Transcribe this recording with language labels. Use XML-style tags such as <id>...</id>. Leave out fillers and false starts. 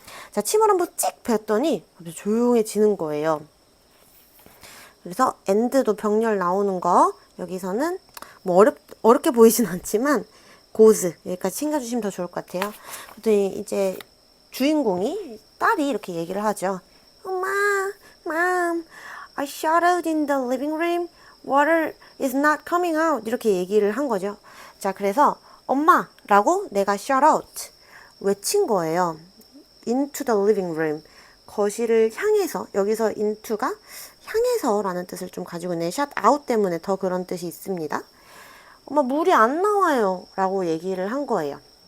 <ko>자, 침을 한번 찍 뱉더니 조용해지는 거예요. 그래서 and도 병렬 나오는 거 여기서는 뭐 어렵게 보이진 않지만 고즈 여기까지 챙겨주시면 더 좋을 것 같아요. 그랬더니 이제 주인공이 딸이 이렇게 얘기를 하죠.</ko> <en>엄마, mom, I shouted in the living room. Water is not coming out.</en> <ko>이렇게 얘기를 한 거죠. 자, 그래서 엄마라고 내가</ko> <en>shout out</en> <ko>외친 거예요.</ko> <en>into the living room.</en> <ko>거실을 향해서, 여기서 into가 향해서 라는 뜻을 좀 가지고 있네요.</ko> <en>shut out</en> <ko>때문에 더 그런 뜻이 있습니다. 엄마 물이 안 나와요 라고 얘기를 한 거예요.</ko>